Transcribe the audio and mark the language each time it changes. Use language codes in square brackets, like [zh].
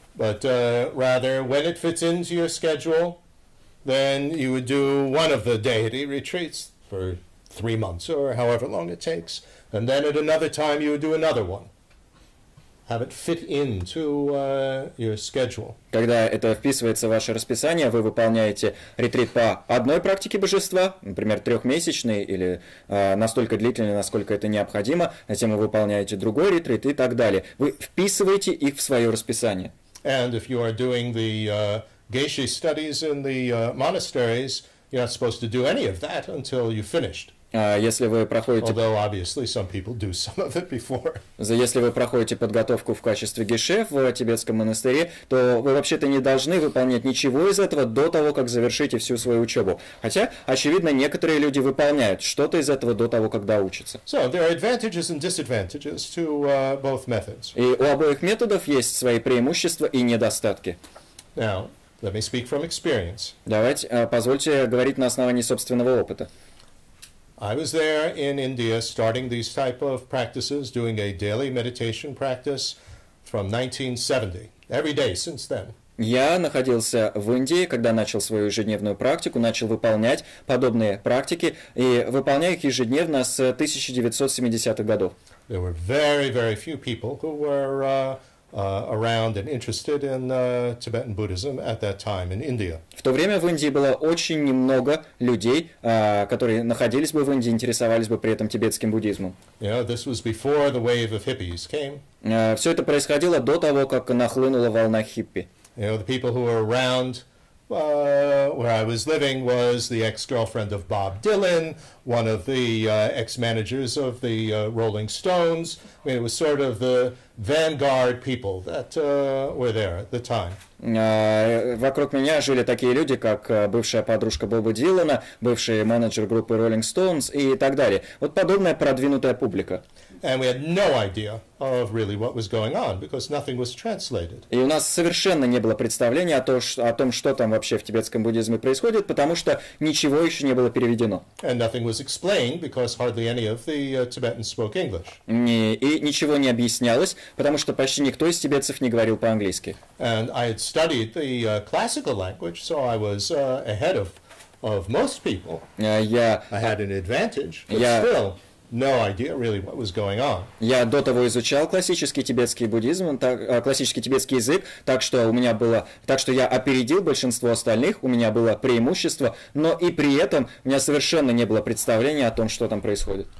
[en] But rather, when it fits into your schedule, then you would do one of the deity retreats for 3 months or however long it takes, and then at another time you would do another one. Have it fit into your schedule. [ru] Когда это вписывается в ваше расписание, вы выполняете ретрит по одной практике божества, например, 3-месячный или настолько длительный, насколько это необходимо, затем вы выполняете другой ретрит и так далее. Вы вписываете их в свое расписание. [en] And if you are doing the Geshe studies in the monasteries, you're not supposed to do any of that until you've finished. [ru] Если вы проходите... [en] Although obviously some people do some of it before. [ru] Если вы проходите подготовку в качестве геше в тибетском монастыре, то вы вообще-то не должны выполнять ничего из этого до того, как завершите всю свою учебу. Хотя, очевидно, некоторые люди выполняют что-то из этого до того, когда учатся. [en] So there are advantages and disadvantages to both methods. [ru] И у обоих методов есть свои преимущества и недостатки. [en] Now, let me speak from experience. [ru] Давайте, позвольте говорить на основании собственного опыта. [en] I was there in India starting these type of practices, doing a daily meditation practice from 1970, every day since then. [ru] Я находился в Индии, когда начал свою ежедневную практику, начал выполнять подобные практики и выполняю их ежедневно с 1970-х годов. [en] There were very, very few people who were around and interested in Tibetan Buddhism at that time in India. [ru] В то время в Индии было очень немного людей, которые находились бы в Индии, интересовались бы при этом тибетским буддизмом. [en] You know, this was before the wave of hippies came. [ru] Все это происходило до того, как нахлынула волна хиппи. [en] You know, the people who were around where I was living was the ex-girlfriend of Bob Dylan, one of the ex-managers of the Rolling Stones. I mean, it was sort of the vanguard people that were there at the time. [ru] Вокруг меня жили такие люди, как бывшая подружка Боба Дилана, бывший менеджер группы Rolling Stones и так далее. Вот подобная продвинутая публика. [en] And we had no idea of really what was going on because nothing was translated. [ru] И у нас совершенно не было представления о том, что там вообще в тибетском буддизме происходит, потому что ничего еще не было переведено. [en] And nothing was explained because hardly any of the Tibetans spoke English. [ru] И ничего не объяснялось, потому что почти никто из тибетцев не говорил по-английски. [en] And I had studied the classical language, so I was ahead of most people. I had an advantage, but still no idea really what was going on. [ru] Я до того изучал классический тибетский буддизм, классический тибетский язык, так что я опередил большинство остальных, у меня было преимущество, но и при этом у меня совершенно не было представления о том, что там происходит.